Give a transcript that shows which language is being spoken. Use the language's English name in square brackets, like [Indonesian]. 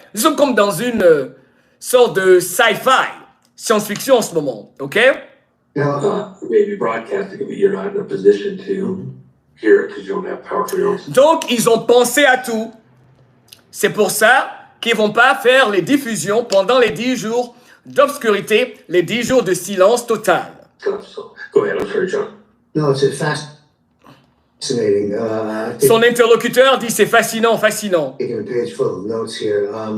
[French] Nous sommes comme dans une sorte de sci-fi, science-fiction en ce moment, ok? [English] Maybe broadcasting, but you're not in a position to hear it because you don't have power for your own. [French] Donc, ils ont pensé à tout. C'est pour ça qu'ils ne vont pas faire les diffusions pendant les 10 jours d'obscurité, les 10 jours de silence total. [English] So, go ahead, I'm sorry, John. No, it's fascinating. [French] Son interlocuteur dit c'est fascinant. [English] Taking a page full of notes here.